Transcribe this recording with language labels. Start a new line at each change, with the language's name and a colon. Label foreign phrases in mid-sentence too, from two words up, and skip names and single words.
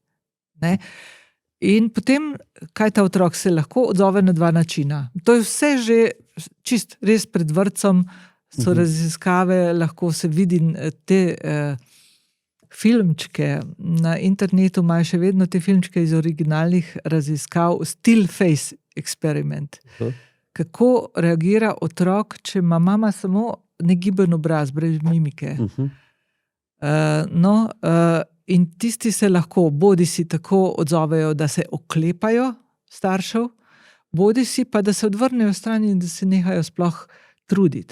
Slovenian: In potem, kaj ta otrok se lahko odzove na 2 načina. To je vse že čist res pred vrtcem, so raziskave, lahko se vidi te filmčke na internetu, imajo še vedno te filmčke iz originalnih raziskav,
English: still face experiment.
Slovenian: Kako reagira otrok, če ima mama samo negiben obraz, brez mimike. In tisti se lahko bodi si tako odzovejo, da se oklepajo staršev, bodi si pa, da se odvrnejo stran in da se nehajo sploh truditi.